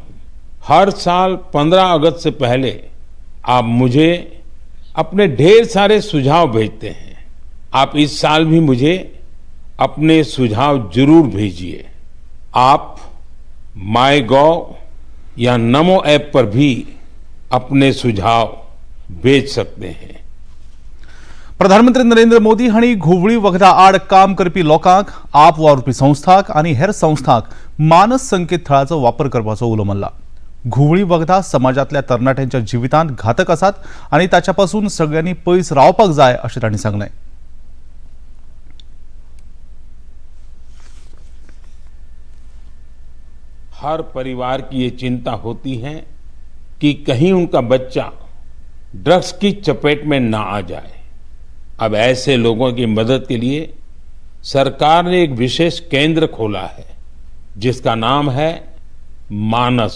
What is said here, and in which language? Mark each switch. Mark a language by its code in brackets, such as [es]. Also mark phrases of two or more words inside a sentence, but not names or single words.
[hi] हर साल 15 अगस्त से पहले आप मुझे अपने ढेर सारे सुझाव भेजते हैं। आप इस साल भी मुझे अपने सुझाव जरूर भेजिए। आप माईगॉव या नमो ऐप पर भी अपने सुझाव भेज सकते हैं। [kok] प्रधानमंत्री नरेंद्र मोदी हांणी घुवळी वखदा आड काम करपी लोकांक, आप वावुरपी संस्थांक आनी हेर संस्थांक मानस संकेत थळाचो वापर करपाचो उलो मारला। घुवळी वखदा समाजातल्या तरणाट्यांच्या जिवितांत घातक आसात आनी ताच्या पासून सगळ्यांनी पयस रावपाक जाय अशें तांणी सांगलें। [hi] हर परिवार की ये चिंता होती है कि कहीं उनका बच्चा ड्रग्स की चपेट में ना आ जाए। अब ऐसे लोगों की मदद के लिए सरकार ने एक विशेष केंद्र खोला है जिसका नाम है मानस।